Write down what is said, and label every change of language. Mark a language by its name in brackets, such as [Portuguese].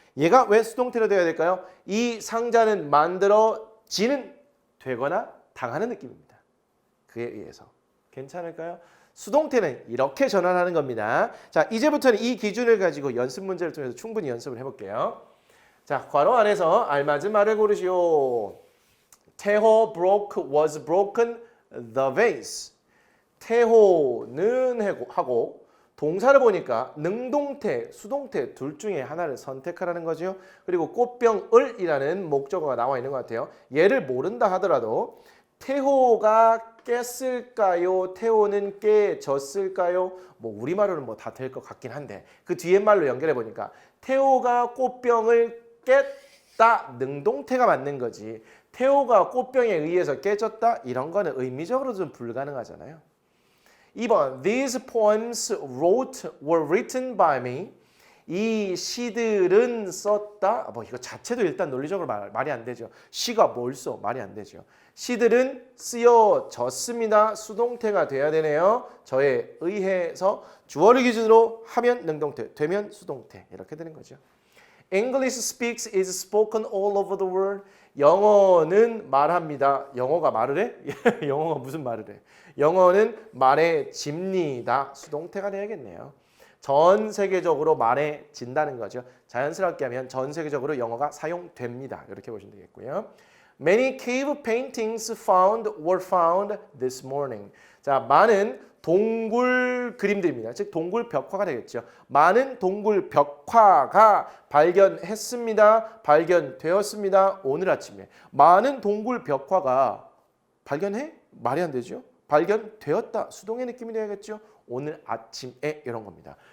[Korean] 얘가 왜 수동태로 되어야 될까요? 이 상자는 만들어지는 되거나 당하는 느낌입니다. 그에 의해서. 괜찮을까요? 수동태는 이렇게 전환하는 겁니다. 자, 이제부터는 이 기준을 가지고 연습 문제를 통해서 충분히 연습을 해볼게요. 자, 괄호 안에서 알맞은 말을 고르시오. [English] 태호 was broken the vase. [Korean] 태호는 하고 동사를 보니까 능동태, 수동태 둘 중에 하나를 선택하라는 거죠. 그리고 꽃병을이라는 목적어가 나와 있는 것 같아요. 얘를 모른다 하더라도 태호가 깼을까요? 태호는 깨졌을까요? 뭐 우리말로는 뭐 다 될 것 같긴 한데 그 뒤에 말로 연결해 보니까 태호가 꽃병을 깼다 능동태가 맞는 거지. 태호가 꽃병에 의해서 깨졌다 이런 거는 의미적으로 좀 불가능하잖아요. [English] 2번 These poems were written by me. [Korean] 이 시들은 썼다. 뭐 이거 자체도 일단 논리적으로 말이 안 되죠. 시가 뭘 써? 말이 안 되죠. 시들은 쓰여졌습니다. 수동태가 돼야 되네요. 저에 의해서 주어를 기준으로 하면 능동태, 되면 수동태 이렇게 되는 거죠. [English] English speaks is spoken all over the world. [Korean] 영어는 말합니다. 영어가 말을 해? 영어가 무슨 말을 해? 영어는 말해집니다. 수동태가 돼야겠네요. 전 세계적으로 말해진다는 거죠. 자연스럽게 하면 전 세계적으로 영어가 사용됩니다. 이렇게 보시면 되겠고요. [English] Many cave paintings were found this morning. [Korean] 자, 많은 동굴 그림들입니다. 즉 동굴 벽화가 되겠죠. 많은 동굴 벽화가 발견했습니다. 발견되었습니다. 오늘 아침에. 많은 동굴 벽화가 발견해? 말이 안 되죠. 발견되었다. 수동의 느낌이 되겠죠. 오늘 아침에 이런 겁니다.